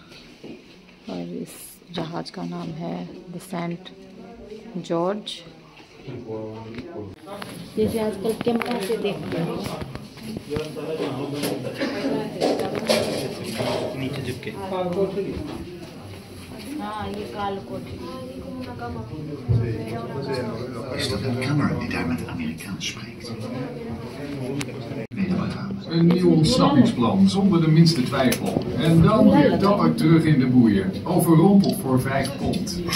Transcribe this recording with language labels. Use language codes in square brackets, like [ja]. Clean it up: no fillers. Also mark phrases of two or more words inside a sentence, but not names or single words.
[hi] और इस जहाज़ का नाम है द सेंट जॉर्ज। जैसे आजकल कैमरा से देखते हैं। नीचे झुक के। हाँ, ये काल कोठी। [nl] Kamera die daar met Amerikaans spreekt. Een nieuw ontsnappingsplan, zonder de minste twijfel. En dan weer dapper terug in de boeien. Overrompeld voor 5 pond.